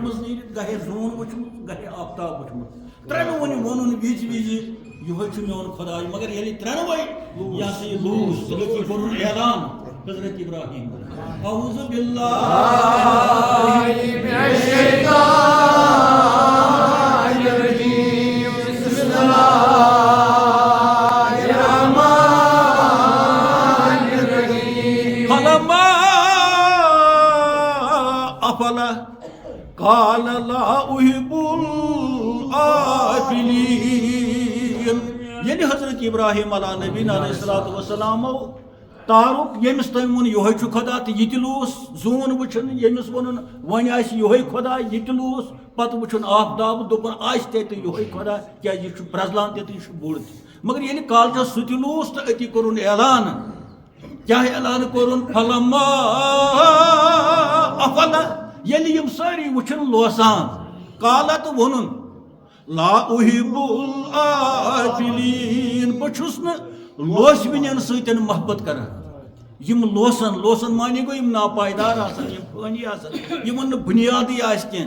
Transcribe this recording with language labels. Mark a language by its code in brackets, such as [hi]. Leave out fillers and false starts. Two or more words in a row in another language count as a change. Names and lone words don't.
[ks] منٛز نیٖرِتھ گہے زوٗن وٕچھمُت گہے آفتاب وٕچھمُت ترٛٮ۪نوٕنی ووٚنُن وِزِ یِہوے چھُ میون خۄداے مگر ییٚلہِ ترٛٮ۪نوَے یہِ ہسا یہِ لوٗز تیٚلہِ کوٚرُن اعلان حضرت ابراہیم [ar] اعوذ باللہ من الشیطان الرجیم بسم اللہ الرحمن الرحیم فلما افلا قال لا احب الآفلین [ks] ییٚلہِ حضرت ابراہیم [ar] علیٰ نبینا علیہ الصلوۃ والسلام [ks] تارُک ییٚمِس تٔمۍ ووٚن یِہوے چھُ خۄدا تہٕ یہِ تہِ لوٗس زوٗن وٕچھُن ییٚمِس ووٚنُن وۄنۍ آسہِ یِہوے خۄدا یہِ تہِ لوٗس پتہٕ وٕچھُن آفتاب دوٚپُن آسہِ تہِ یِہوے خۄدا کیٛازِ یہِ چھُ پرٛزلان تہِ تہٕ یہِ چھُ بوٚڑ تہِ مگر ییٚلہِ کالچس سُہ تہِ لوٗس تہٕ أتی کوٚرُن اعلان کیٛاہ اعلان کوٚرُن فلما افلا ییٚلہِ یِم سٲری وٕچھن لوسان کالا تہٕ ووٚنُن [ar] لا احب الآفلین [ks] بہٕ چھُس نہٕ لوسوِنٮ۪ن سۭتۍ محبت کران یِم لوسن معنی گوٚو یِم ناپایدار آسان یِم فٲنی آسان یِمن نہٕ بُنیادٕے آسہِ کینٛہہ